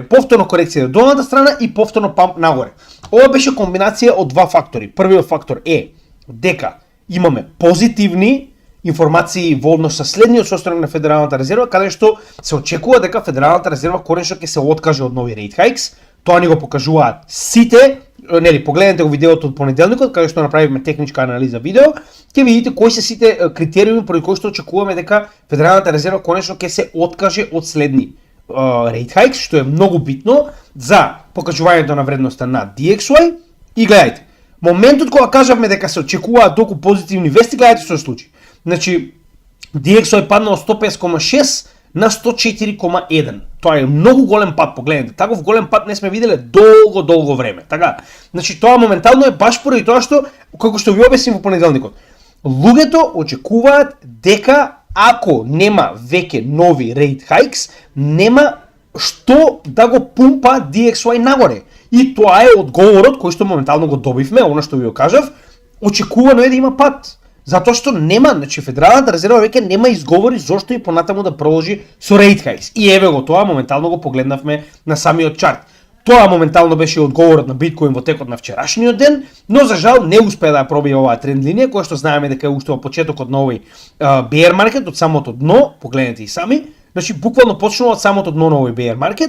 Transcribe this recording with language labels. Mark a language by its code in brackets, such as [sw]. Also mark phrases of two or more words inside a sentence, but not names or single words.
[mk] Повторно корекција до долната страна и повторно памп нагоре. Ова беше комбинација од два фактори. Првиот фактор е дека имаме позитивни информации во однос со следниот состојак на Федералната резерва, каде што се очекува дека Федералната резерва конечно ќе се откаже од нови [en] rate hikes. [mk] Тоа ни го покажуваат сите, нели, погледнете го видеото од понеделникот, каде што направивме техничка анализа видео, ќе видите кои се сите критериуми поради кои што очекуваме дека Федералната резерва конечно ќе се откаже од следни [en] rate hikes, [mk] што е многу битно за покажувањето на вредноста на DXY. И гледајте, моментот кога кажавме дека се очекуваат толку позитивни вести, гледајте што се случи. Значи, DXY падна од 105,6 на 104,1. Тоа е многу голем пат, погледнете. Таков голем пат не сме виделе долго време. Така. Значи тоа моментално е баш поради тоа што, како што ви обяснив во понеделникот, луѓето очекуваат дека ако нема веќе нови [en] rate hikes, [mk] нема што да го пумпа DXY нагоре. И тоа е одговорот кој што моментално го добивме, она што ви го кажав, очекувано е да има пат. Затоа што нема, значи Федералната резерва веќе нема изговори зошто и понатаму да продолжи со [en] rate hikes. [mk] И еве го тоа, моментално го погледнавме на самиот чарт. Тоа моментално беше одговорот на биткоин во текот на вчерашниот ден, но за жал не успеа да пробие оваа тренд линија, која што знаеме дека е уште во почетокот на овој [en] bear market, [mk] од самото дно, погледнете и сами. Значи буквално почнува од самото дно на овој [en] bear market.